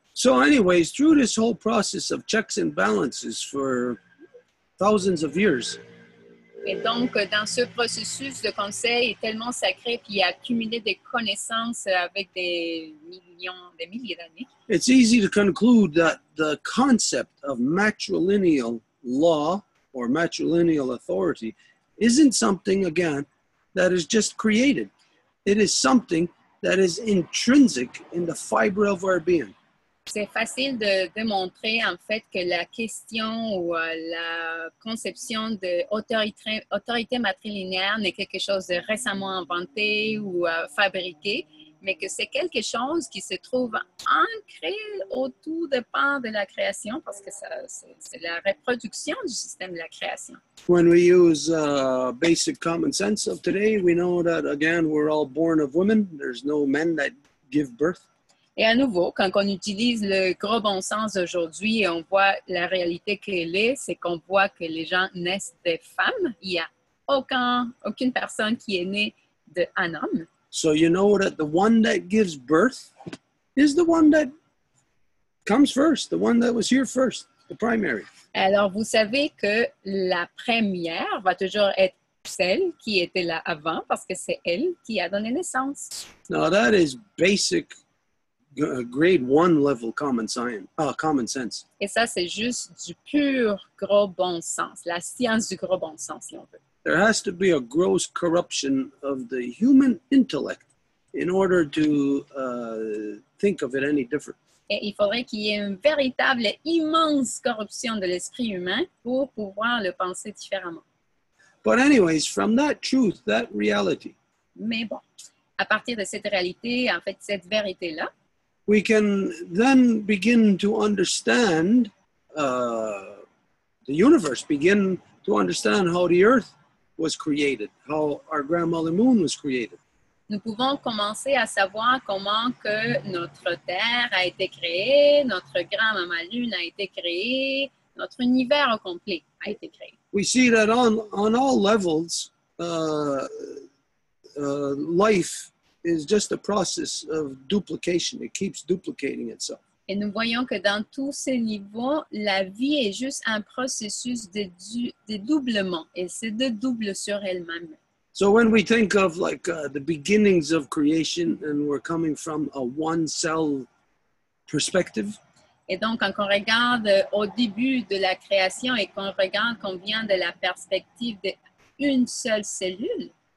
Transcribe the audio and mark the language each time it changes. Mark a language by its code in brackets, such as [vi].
[en] So anyways, through this whole process of checks and balances for thousands of years, [fr] Et donc, dans ce processus de conseil est tellement sacré, puis accumuler des connaissances avec des milliers d'années, [en] it's easy to conclude that the concept of matrilineal law or matrilineal authority isn't something, again, that is just created. It is something that is intrinsic in the fiber of our being. [fr] c'est facile de démontrer en fait que la question ou la conception d'autorité matrilinéaire n'est quelque chose de récemment inventé ou fabriqué, mais que c'est quelque chose qui se trouve ancré au tout départ de la création parce que c'est la reproduction du système de la création. [en] When we use basic common sense of today, we know that, again, we're all born of women. There's no men that give birth. [fr] Et à nouveau, quand on utilise le gros bon sens d'aujourd'hui et on voit la réalité qu'elle est, c'est qu'on voit que les gens naissent des femmes. Il n'y a aucune personne qui est née d'un homme. [en] So you know that the one that gives birth is the one that comes first, the one that was here first, the primary. [fr] Alors, vous savez que la première va toujours être celle qui était là avant parce que c'est elle qui a donné naissance. [en] Now that is basic grade 1 level common sense. [fr] Et ça, c'est juste du pur gros bon sens, la science du gros bon sens, si on veut. [en] There has to be a gross corruption of the human intellect in order to think of it any different. [fr] Et il faudrait qu'il y ait une véritable et immense corruption de l'esprit humain pour pouvoir le penser différemment. [en] But anyways, from that truth, that reality, [fr] Mais bon, à partir de cette réalité, en fait, cette vérité-là, [en] we can then begin to understand the universe, begin to understand how the earth was created, how our grandmother moon was created. [fr] nous pouvons commencer à savoir comment que notre Terre a été créée, notre grand-maman Lune a été créée, notre univers au complet a été créé. [en] We see that on all levels, life is just a process of duplication. It keeps duplicating itself. [fr] Et nous voyons que dans tous ces niveaux, la vie est juste un processus de doublement. Elle se dédouble sur elle-même. [en] So when we think of like the beginnings of creation and we're coming from a one cell perspective, [fr] Et donc, quand on regarde au début de la création et qu'on regarde qu'on vient de la perspective d'une seule cellule,